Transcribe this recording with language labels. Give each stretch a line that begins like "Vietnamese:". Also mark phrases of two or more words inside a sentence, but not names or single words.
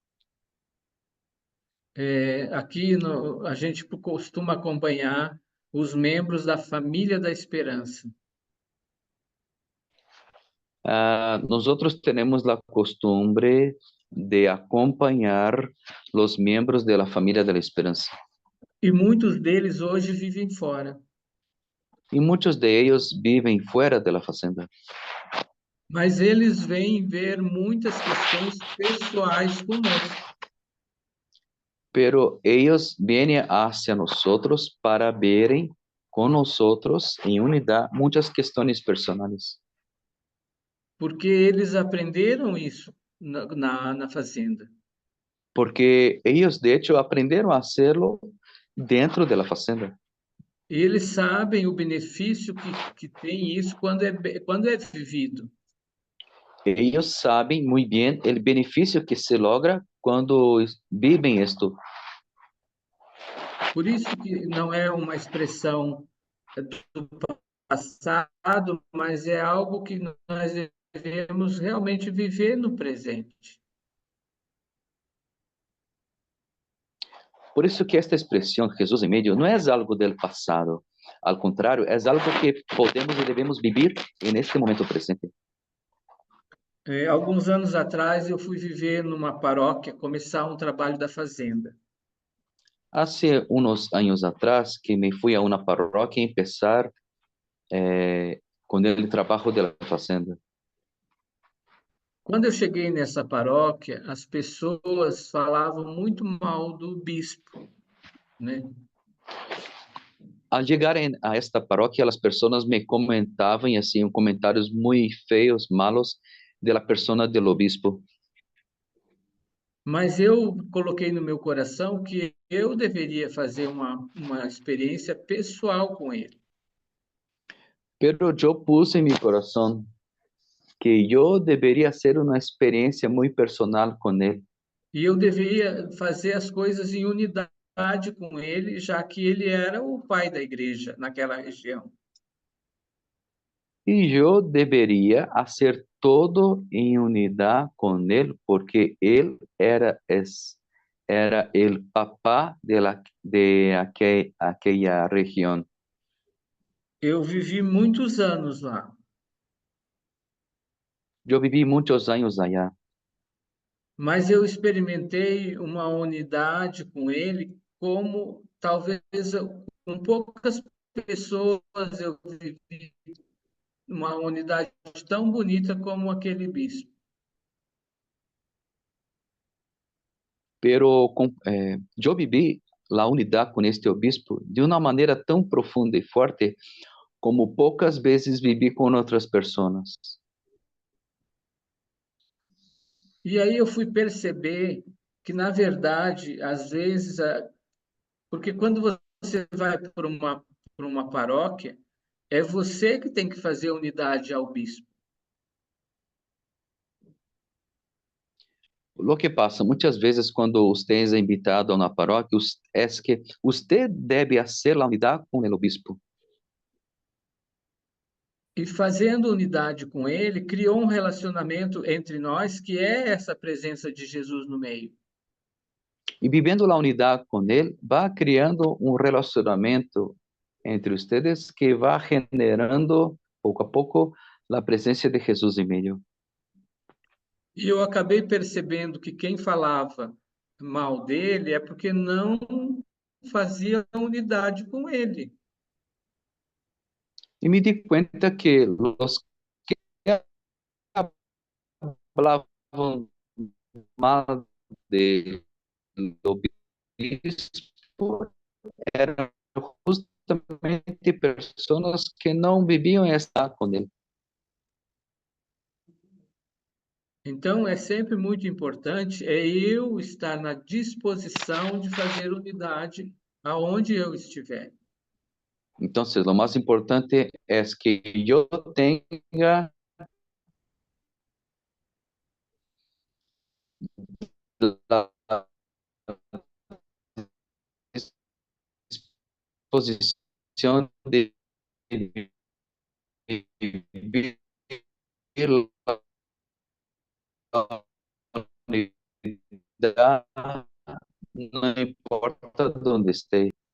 Portuguese: Aqui a gente costuma acompanhar os membros da família da esperança.
Spanish: Nosotros tenemos la costumbre de acompañar los miembros de la familia de la esperanza.
Portuguese: E muitos deles hoje vivem fora.
Spanish: Y muchos de ellos viven fuera de la fazenda.
Portuguese: Mas eles vêm ver muitas questões pessoais conosco.
Spanish: pero ellos vienen hacia nosotros para verem con nosotros en unidad muchas cuestiones personales.
Portuguese: porque eles aprenderam isso na fazenda.
Spanish: Porque ellos de hecho aprendieron a hacerlo dentro de la fazenda.
Portuguese: E eles sabem o benefício que tem isso quando é vivido.
Spanish: Ellos saben muy bien el beneficio que se logra cuando viven esto.
Portuguese: Por isso que não é uma expressão do passado, mas é algo que nós devemos realmente viver no presente. Por isso que esta expressão
Spanish: Jesús en medio no es algo del pasado. Al contrario, es algo que podemos y debemos vivir en este momento presente.
Portuguese: Alguns anos atrás, eu fui viver numa paróquia, começar um trabalho da fazenda.
Spanish: Hace unos años atrás que me fui a una parroquia a empezar con el trabajo de la fazenda.
Portuguese: Quando eu cheguei nessa paróquia, as pessoas falavam muito mal do bispo, né?
Spanish: Al llegar a esta parroquia, las personas me comentaban así, comentarios muy feos, malos de la persona del obispo.
Portuguese: Mas eu coloquei no meu coração que eu deveria fazer uma experiência pessoal com ele.
Spanish: Pero yo puse en mi corazón que yo debería hacer una experiencia muy personal con él.
Portuguese: E eu deveria fazer as coisas em unidade com ele, já que ele era o pai da igreja naquela região.
Spanish: Y yo debería hacer todo en unidad con él, porque él era el papá de aquella región.
Portuguese: Eu vivi muitos anos lá,
Spanish: Yo viví muchos años allá,
Portuguese: mas eu experimentei uma unidade com ele como talvez com poucas pessoas eu vivi uma unidade tão bonita como aquele bispo.
Spanish: pero yo viví la unidad con este obispo de una manera tan profunda y fuerte como pocas veces viví con otras personas.
Portuguese: E aí eu fui perceber que, na verdade, às vezes, porque quando você vai para uma paróquia, é você que tem que fazer unidade ao bispo.
Spanish: Lo que pasa muchas veces cuando usted es invitado a una parroquia es que usted debe hacer la unidad con el obispo.
Portuguese: E fazendo unidade com ele, criou um relacionamento entre nós que é essa presença de Jesus no meio.
Spanish: Y viviendo la unidad con él, va creando un relacionamiento entre ustedes que va generando poco a poco la presencia de Jesús en medio.
Portuguese: E eu acabei percebendo que quem falava mal dele é porque não fazia unidade com ele.
Spanish: Y me di cuenta que los que hablaban mal del obispo eran justamente personas que no vivían estar con él.
Portuguese: Então, é sempre muito importante eu estar na disposição de fazer unidade aonde eu estiver.
Spanish: Entonces, lo más importante es que yo tenga la disposición de vivir la unidad, no importa dónde esté.